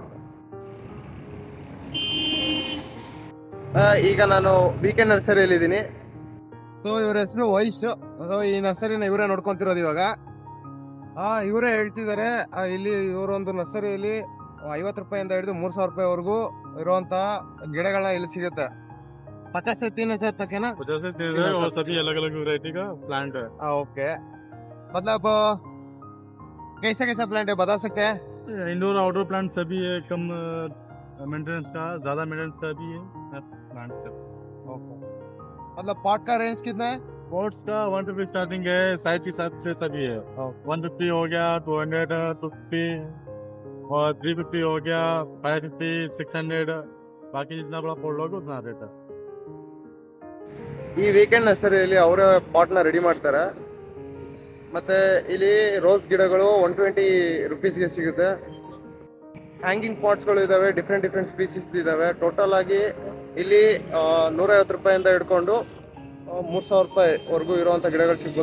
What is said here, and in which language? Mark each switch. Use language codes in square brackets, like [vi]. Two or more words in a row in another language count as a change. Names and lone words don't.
[kn] ಈಗ ನಾನು ವೀಕೆಂಡ್ ನರ್ಸರಿಯಲ್ಲಿ ಇದ್ದೀನಿ. ಸೊ ಇವ್ರ ಹೆಸರು ವೈಶ್. ಸೊ ಈ ನರ್ಸರಿನ ಇವರೇ ನೋಡ್ಕೊತಿರೋದು ಇವಾಗ. ಇವರೇ ಹೇಳ್ತಿದ್ದಾರೆ ಇಲ್ಲಿ ಇವರೊಂದು ನರ್ಸರಿಯಲ್ಲಿ 50 ರೂಪಾಯಿಂದ ಹಿಡಿದು 3000 ರೂಪಾಯಿವರೆಗೂ ಇರುವಂತ ಗಿಡಗಳನ್ನ ಇಲ್ಲಿ ಸಿಗುತ್ತೆ [hi] 50 से 3000 तक है ना 50 से 3000 और सभी अलग अलग वैरायटी का प्लांट है। ओके मतलब कैसा कैसा प्लांट है बता सकते हैं [en] indoor outdoor plant [hi] सभी है, कम मेंटेनेंस का, ज्यादा मेंटेनेंस का भी है प्लांट सब। मतलब पॉट का रेंज कितना है पॉट्स का 150 स्टार्टिंग है, साइज के हिसाब से सभी है। 150 हो गया, 200, 250 और 350 हो गया, 550, 600, बाकी जितना बड़ा पॉट लोगे उतना रेट है। [kn] ಈ ವೀಕೆಂಡ್ ನರ್ಸರಿಯಲ್ಲಿ ಅವರೇ ಪಾಟ್ನ ರೆಡಿ ಮಾಡ್ತಾರೆ ಮತ್ತೆ ಇಲ್ಲಿ ರೋಸ್ ಗಿಡಗಳು 120 ರುಪೀಸ್ಗೆ ಸಿಗುತ್ತೆ. ಹ್ಯಾಂಗಿಂಗ್ ಪಾಟ್ಸ್ಗಳು ಇದಾವೆ, [en] different species [kn] ಇದಾವೆ. ಟೋಟಲ್ ಆಗಿ ಇಲ್ಲಿ 150 ರೂಪಾಯಿಂದ ಹಿಡ್ಕೊಂಡು 3000 ರೂಪಾಯಿವರೆಗೂ ಇರುವಂಥ ಗಿಡಗಳು ಸಿಗ್ಬೋದು.